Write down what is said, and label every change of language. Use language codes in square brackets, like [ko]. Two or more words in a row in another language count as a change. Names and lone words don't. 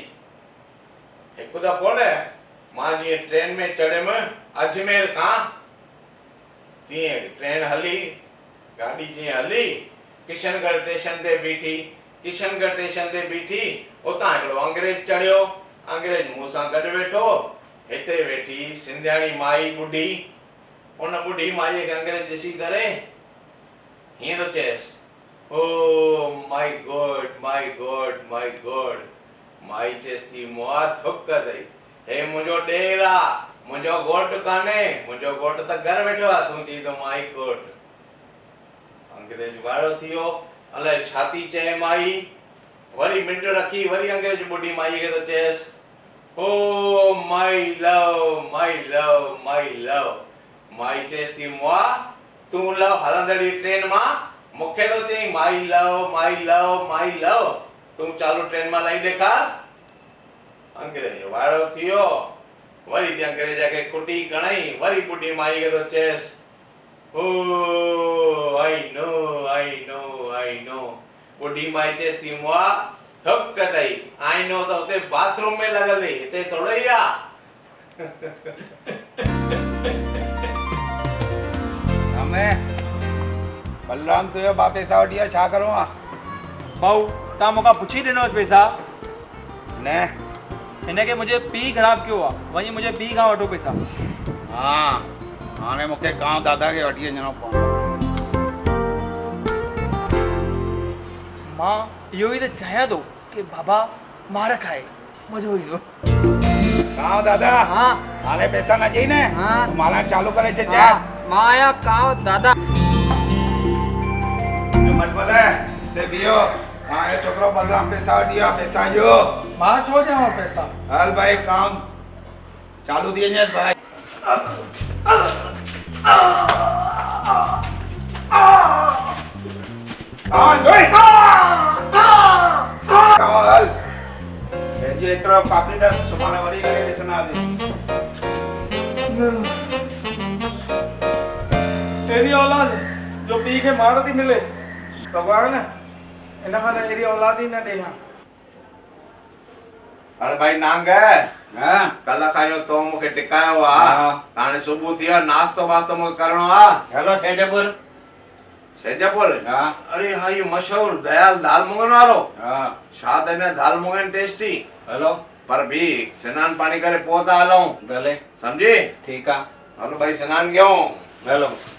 [sd] हिकु दफ़ो न मां जीअं ट्रेन में चढ़ियमि अजमेर खां, तीअं ट्रेन हली, गाॾी जीअं हली किशनगढ़ स्टेशन ते बीठी। किशनगढ़ स्टेशन ते बीठी, उतां हिकिड़ो अंग्रेज चढ़ियो। अंग्रेज मूं सां गॾु वेठो। हिते वेठी सिंधियाणी माई ॿुढी। उन ॿुढी माईअ खे अंग्रेज ॾिसी करे हीअं थो चएसि, [en] Oh my God my God my God. [sd] माई चएसि थी मुआ थुक अथई, हे मुंहिंजो ॾेर आहे, मुंहिंजो घोटु कान्हे, मुंहिंजो घोटु त घर वेठो आहे, तूं चई थो [en] my God. [sd] अंग्रेज वाइड़ो थी वियो, अलाए छा थी चए माई। वरी मिंट रखी वरी अंग्रेज ॿुढी माईअ खे थो चएसि, [en] Oh my love my love my love. [sd] माई चएसि थी मुआ तूं लव हलंदड़ी ट्रेन मां मूंखे थो चई [en] my love my love my love, [sd] तूं चालू ट्रेन मां लही ॾेखार। अंग्रेज वाइड़ो थी वियो, वरी ते अंग्रेज खे कुटी खणई, वरी ॿुढी माई खे थो चएसि, [en] oh I know I know. [sd] ॿुढी माई चएसि थी मुआ थुक अथई, [en] I know [sd] त हुते बाथरूम में लॻल हुई, हिते थोरो ई आहे। बलराम तुंहिंजो भाउ पैसा वठी आहे, छा करूं आहे? भाऊ तव्हां मूंखां पुछी ॾिनो पैसा न हिनखे मुंहिंजे पीउ ख़राबु कयो आहे, वञी मुंहिंजे पीउ खां वठो पैसा। हा हाणे मूंखे कांव दादा खे वठी वञिणो पवंदो। मां इहो ई त चाहियां थो कि बाबा मार खाए, मज़ो ईंदो। कांव दादा हाँ हाणे पैसा न चई न, हाँ माला चालू करे छॾ। मां आहियां कांव दादा। मत बोले ते बियो, हां ये छोकरो बलराम पैसा वठी आहे, पैसा जो मां छो ॾियांव पैसा? हल भाई काम चालू थी वञे भाई। हल पंहिंजो एतिरो काफ़ी त सुभाणे वरी करे ॾिसंदासीं। तेरी औलाद जो पीउ खे मार थी मिले भॻवान इन खां त अहिड़ी औलाद ई न ॾे। अरे भाई नांग कल खां जो तो मूंखे टिकायो आहे, हाणे सुबुह थी वियो, नाश्तो वास्तो मूंखे करिणो आहे। हेलो सेजपुर। सेजपुर? हा अरे हाँ ये मशहूर दयाल दाल मुंगन वारो। हा छा त हिन दाल मुंगन टेस्टी। हेलो पर भी सनान पानी करे पोइ था हलूं, भले समझी? ठीकु आहे। हलो भाई सनान कयूं। हेलो